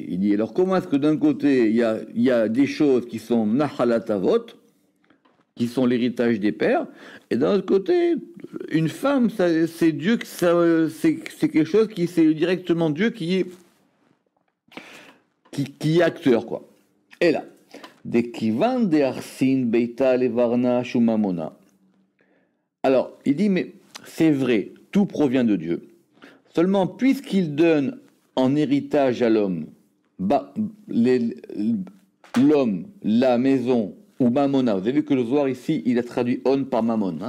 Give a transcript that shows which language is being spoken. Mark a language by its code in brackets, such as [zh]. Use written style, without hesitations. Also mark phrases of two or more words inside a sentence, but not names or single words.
[fr] Il dit, alors comment est-ce que d'un côté, il y a des choses qui sont [he] nahalat avot, [fr] qui sont l'héritage des pères, et d'un autre côté, une femme, c'est Dieu, c'est quelque chose qui, c'est directement Dieu qui est acteur, quoi. [arc] Et là, de kivan de arsin beita levarna shumamona. [fr] Alors, il dit, mais c'est vrai, tout provient de Dieu. Seulement, puisqu'il donne en héritage à l'homme, l'homme, la maison, ou mamona, vous avez vu que le Zohar ici, il a traduit on par mamon, hein?